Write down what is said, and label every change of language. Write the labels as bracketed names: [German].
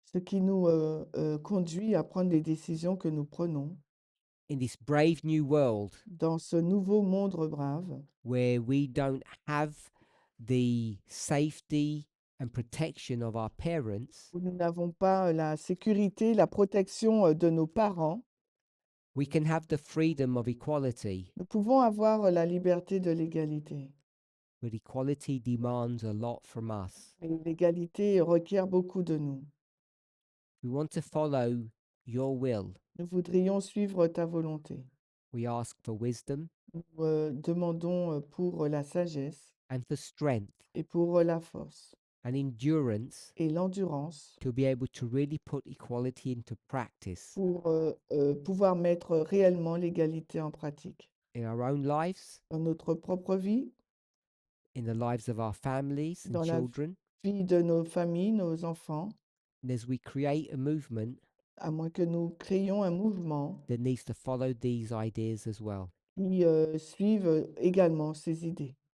[French] ce qui nous conduit à prendre les décisions que nous prenons [English] in this brave new world [French] dans ce nouveau monde brave [English] where we don't have the safety and protection of our parents. [French] où nous n'avons pas la sécurité, la protection de nos parents. [English] We can have the freedom of equality, [French] Nous pouvons avoir la liberté de l'égalité. [English] but equality demands a lot from us. [French] Mais l'égalité requiert beaucoup de nous. [English] We want to follow your will. [French] Nous voudrions suivre ta volonté. [English] We ask for wisdom [French] Nous demandons pour la sagesse [English] and for strength [French] et pour la force [English] and endurance [French] et l'endurance [English] to be able to really put equality into practice [French] pour pouvoir mettre réellement l'égalité en pratique [English] in our own lives, [French] dans notre propre vie, [English] in the lives of our families and [French] Dans la [English] children, [French] vie de nos familles, nos enfants, [English] and as we create a movement [French] à moins que nous créions un mouvement [English] that needs to follow these ideas as well. [French] qui suive également ces idées.